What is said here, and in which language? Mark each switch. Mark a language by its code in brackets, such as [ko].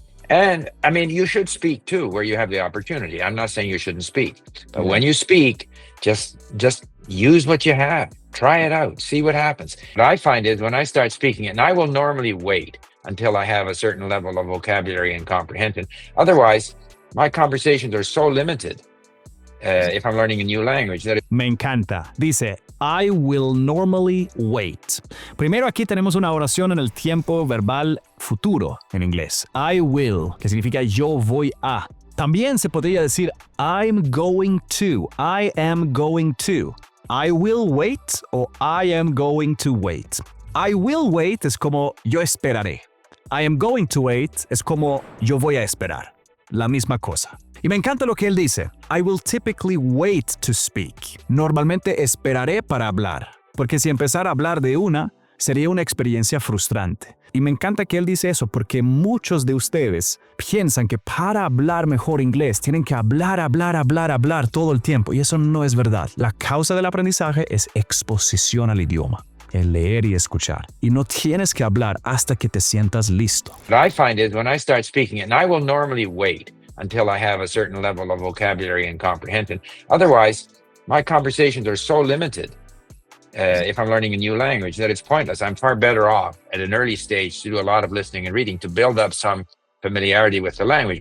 [en] And I mean, you should speak too, where you have the opportunity. I'm not saying you shouldn't speak, but when you speak, just use what you have. Try it out. See what happens. What I find is when I start speaking, and I will normally wait until I have a certain level of vocabulary and comprehension. Otherwise, my conversations are so limited if I'm learning a new language. [es] Me encanta. Dice, [en] I will normally wait. [es] Primero aquí tenemos una oración en el tiempo verbal futuro en inglés. [en] I will, [es] que significa yo voy a. También se podría decir [en] I'm going to. I am going to. I will wait o I am going to wait. I will wait [es] es como yo esperaré. [en] I am going to wait [es] es como yo voy a esperar. La misma cosa. Y me encanta lo que él dice. [en] I will typically wait to speak. [es] Normalmente esperaré para hablar. Porque si empezara a hablar de una, sería una experiencia frustrante. Y me encanta que él dice eso porque muchos de ustedes piensan que para hablar mejor inglés tienen que hablar todo el tiempo. Y eso no es verdad. La causa del aprendizaje es exposición al idioma. El leer y escuchar. Y no tienes que hablar hasta que te sientas listo. [en] What I find is when I start speaking, and I will normally wait until I have a certain level of vocabulary and comprehension. Otherwise, my conversations are so limited if I'm learning a new language that it's pointless. I'm far better off at an early stage to do a lot of listening and reading to build up some familiarity with the language.